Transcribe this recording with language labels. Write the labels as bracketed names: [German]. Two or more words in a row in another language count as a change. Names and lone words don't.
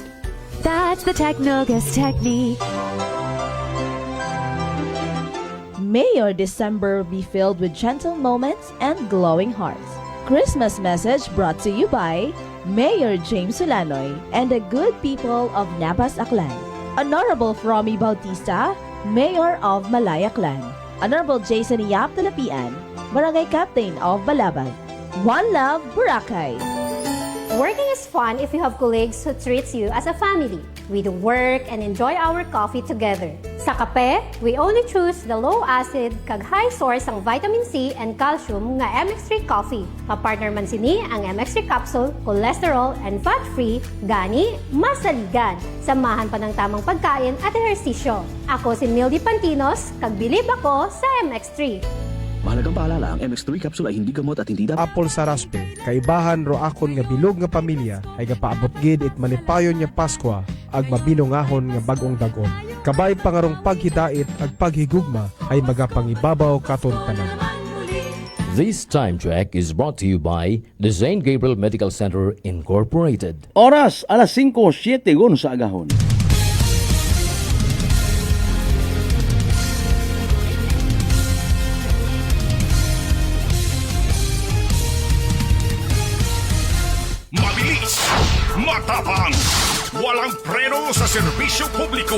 [English] That's the Technogas Technique. May your December be filled with gentle moments and glowing hearts. Christmas message brought to you by Mayor James Solanoy and the good people of Nabas Aklan. Honorable Fromy Bautista, Mayor of Malayaklan. Honorable Jason Yap Talapian, Barangay Captain of Balabag. One Love, Boracay. Working is fun if you have colleagues who treats you as a family. We do work and enjoy our coffee together. [Hiligaynon] Sa kape, [English] we only choose the low-acid kag high source ang vitamin C and calcium nga MX3 coffee. [Hiligaynon] Mapartner man sini ang MX3 capsule, [English] cholesterol and fat-free, [Hiligaynon] gani, masaligan. [Filipino] Samahan pa ng tamang pagkain at ehersisyo. [Hiligaynon] Ako si Mildy Pantinos, kag bilib ako sa MX3. [Filipino] Mahalagang paalala, ang MX3 capsule ay hindi gamot at hindi dapat [Aklanon] Apple sa raspe, kaibahan ro akon nga bilog nga pamilya ay gapaabot gid it manipayon nga Paskwa ag mabinungahon nga bag-ong dagon. Kabay pangarong paghidait ag paghigugma ay magapangibabaw katon tanan. [English] This time check is brought to you by the St. Gabriel Medical Center Incorporated. [Hiligaynon] Oras, alas 5:07 sa agahon. [Filipino] Mabilis, matapang, walang preno sa serbisyo publiko.